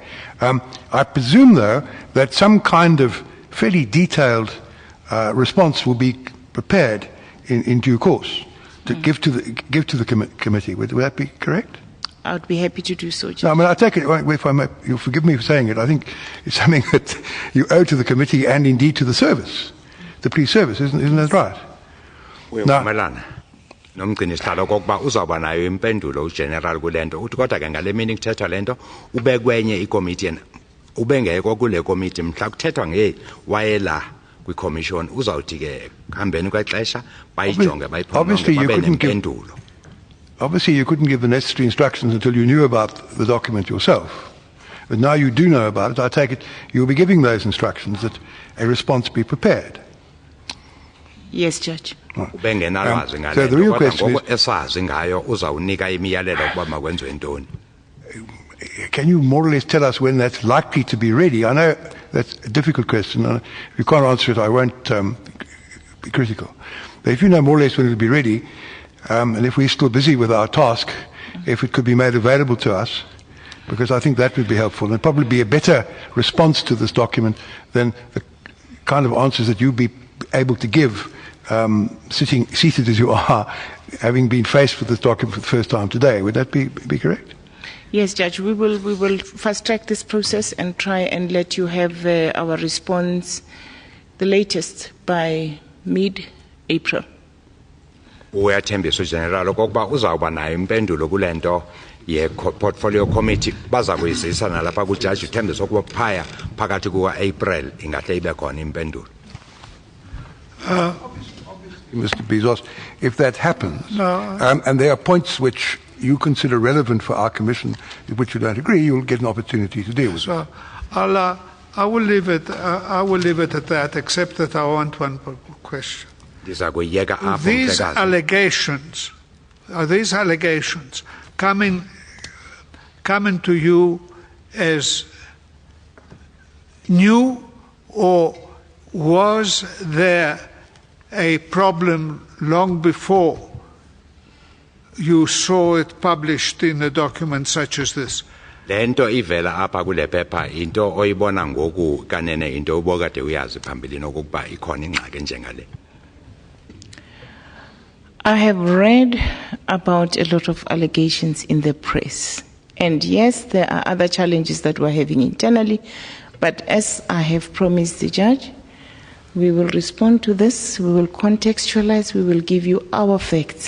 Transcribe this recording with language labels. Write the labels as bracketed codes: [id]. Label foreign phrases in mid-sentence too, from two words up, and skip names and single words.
[en] I presume, though, that some kind of fairly detailed response will be prepared in due course to give to the committee. Would that be correct? I would be happy to do so, Judge. No, I mean, I take it, if I may, you'll forgive me for saying it, I think it's something that you owe to the committee and indeed to the service, the police service, isn't that right? [xh] Uyavumelana nomgcini sihlalo kokuba uzawuba nayo impendulo ugeneral kule nto uthi kodwa ke ngale mini kuthethwa le nto ube kwenye ikomiti ube ngekho kule komiti mhla kuthethwa wayela kwikommission uzawuthi ke hambeni kwexesha bayijonge bayiphononge babe nempendulo. [en] Obviously, you couldn't give the necessary instructions until you knew about the document yourself. But now you do know about it, I take it you'll be giving those instructions that a response be prepared. Yes, Judge. [xh] Ubengenalwazi [en] so [xh] ngale [en] the [xh] nto, [en] real [xh] kodwa [en] question [xh] ngoku esazi ngayo uzawunika imiyalelo ukuba makwenziwe ntoni. [en] Can you more or less tell us when that's likely to be ready? I know that's a difficult question. If you can't answer it, I won't be critical. But if you know more or less when it'll be ready, and if we're still busy with our task, if it could be made available to us, because I think that would be helpful and probably be a better response to this document than the kind of answers that you'd be able to give seated as you are, having been faced with this document for the first time today. Would that be correct? Yes, Judge. We will fast track this process and try and let you have our response, the latest by mid-April. [xh] Uyathembisa uGeneral okokuba uzawuba nayo impendulo kule nto ye- [en] portfolio committee [xh] baza kuyizisa nalapha kujaji uthembisa ukuba phaya phakathi kuka-April ingahle ibe khona impendulo. [en] Mr. Bezos, if that happens, and there are points which you consider relevant for our commission, with which you don't agree, you'll get an opportunity to deal with it. I will leave it at that, except that I want one question. These allegations coming to you as new, or was there a problem long before you saw it published in a document such as this? [xh] Lento ivela apha kule phepha into oyibona ngoku kanene into ubokade uyazi phambili nokuba ikhona ingxaki njengale. [en] I have read about a lot of allegations in the press. And yes, there are other challenges that we're having internally, but as I have promised the judge, we will respond to this, we will contextualize, we will give you our facts.